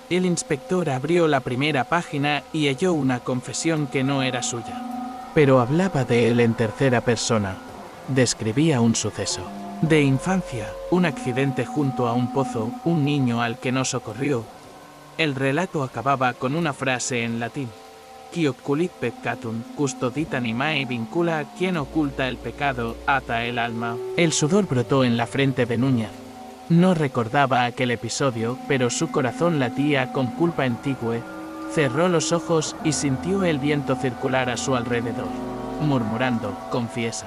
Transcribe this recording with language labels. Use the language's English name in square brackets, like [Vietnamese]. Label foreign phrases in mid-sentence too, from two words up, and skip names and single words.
[Spanish] El inspector abrió la primera página y halló una confesión que no era suya. Pero hablaba de él en tercera persona. Describía un suceso de infancia, un accidente junto a un pozo, un niño al que no socorrió. El relato acababa con una frase en latín: [Latin] «Qui occulit peccatum, custodit animae vincula». [Spanish] Quien oculta el pecado, ata el alma. El sudor brotó en la frente de Núñez. No recordaba aquel episodio, pero su corazón latía con culpa antigua. Cerró los ojos y sintió el viento circular a su alrededor, murmurando: «Confiesa.